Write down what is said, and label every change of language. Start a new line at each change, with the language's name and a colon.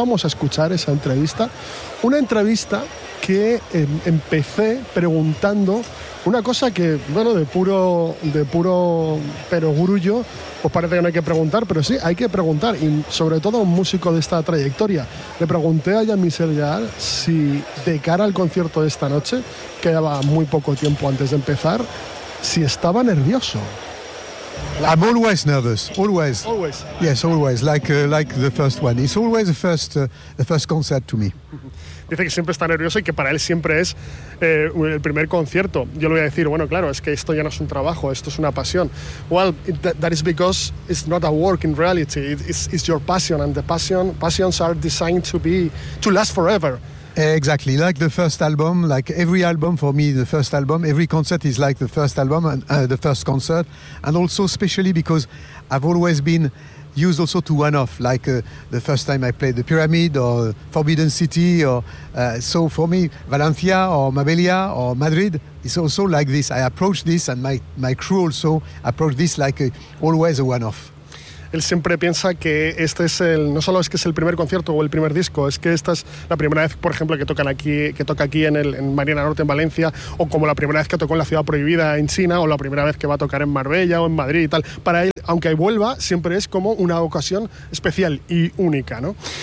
Spanish: Vamos a escuchar esa entrevista, una entrevista que empecé preguntando una cosa que, bueno, de puro perogrullo, pues parece que no hay que preguntar, pero sí, hay que preguntar, y sobre todo a un músico de esta trayectoria. Le pregunté a Jean-Michel Jarre si, de cara al concierto de esta noche, que quedaba muy poco tiempo antes de empezar, si estaba nervioso.
English: I'm always nervous, always. Always. Yes, always, like the first one. It's always the first concert to me.
Spanish: Dice que siempre está nervioso y que para él siempre es el primer concierto. Yo le voy a decir, bueno, claro, es que esto ya no es un trabajo, esto es una pasión.
English: Well, that is because it's not a work in reality. It's your passion, and the passions are designed to last forever. Exactly, like the first album, like every album for me, the first album, every concert is like the first album and the first concert, and also especially because I've always been used also to one-off, like the first time I played the Pyramid or Forbidden City, or so for me, Valencia or Mabelia or Madrid, it's also like this. I approach this, and my crew also approach this like always a one-off.
Spanish: Él siempre piensa que este es el, no solo es que es el primer concierto o el primer disco, es que esta es la primera vez, por ejemplo, que toca aquí en Marina Norte, en Valencia, o como la primera vez que tocó en la Ciudad Prohibida en China, o la primera vez que va a tocar en Marbella o en Madrid y tal. Para él, aunque ahí vuelva, siempre es como una ocasión especial y única, ¿no?